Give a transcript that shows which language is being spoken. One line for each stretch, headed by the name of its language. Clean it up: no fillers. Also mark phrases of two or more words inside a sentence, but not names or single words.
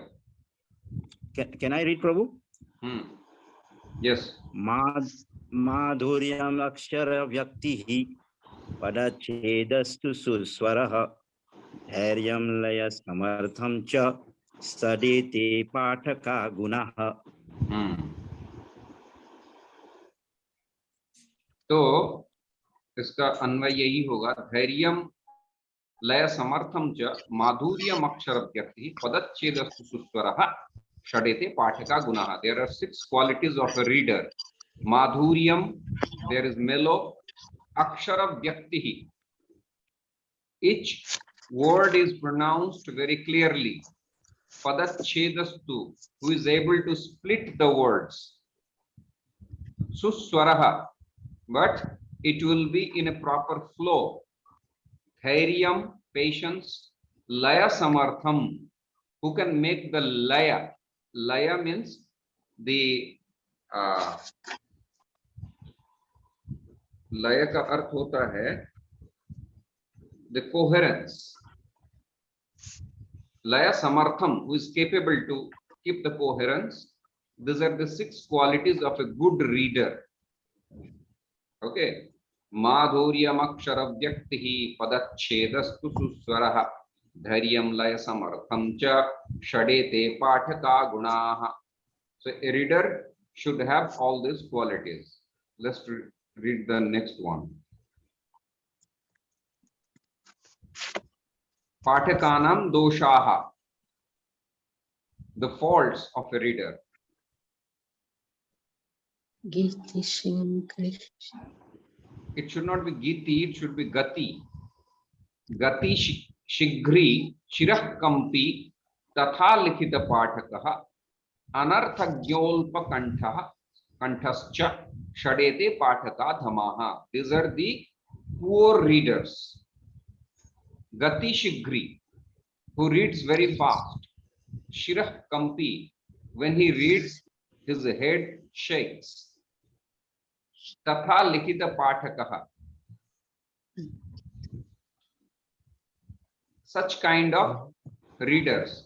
English: Can I read, Prabhu? Yes.
Sanskrit: माधुर्यम अक्षर व्यक्तिः पदच्छेदस्तु सुस्वरः धैर्यं लय समर्थं च सदेते पाठका गुणाः।
Hindi: तो इसका अन्वय यही होगा।
Sanskrit: धैर्यं लय समर्थम च माधुर्यम अक्षर व्यक्ति पदच्छेदस्तु सुस्वरः षडेते पाठका गुणाः।
English: There are 6 qualities of a reader. Madhuryam, there is mellow.
Sanskrit: अक्षर व्यक्तिः,
English: each word is pronounced very clearly. Padachhedastu, who is able to split the words. Suswaraha, but it will be in a proper flow. Dhairyam, patience.
Sanskrit: लय समर्थम्,
English: who can make the laya. Laya means the
Hindi: लय का अर्थ होता है
English: the coherence.
Sanskrit: लय समर्थम्,
English: who is capable to keep the coherence. These are the 6 qualities of a good reader.
Sanskrit: Okay. माधुर्यम् अक्षर व्यक्तिः पदच्छेदस्तु सुस्वरः धैर्यं लय समर्थं च षडेते पाठका गुणाः.
English: So a reader should have all these qualities. Let's read the next one.
Sanskrit: पाठकानां दोषाः.
English: the faults of a reader.
Sanskrit: गीति शिंग्री.
English: It should not be Giti, it should be Gati.
Sanskrit: गति शीघ्री शिरः कम्पी तथा लिखित पाठकः अनर्थज्ञोल्प कण्ठश्च षडेते पाठक धमाः.
English: These are the poor readers.
Sanskrit: गति शीघ्री,
English: who reads very fast.
Sanskrit: शिरः कम्पी,
English: when he reads, his head shakes.
Sanskrit: तथा लिखित पाठकः,
English: such kind of readers.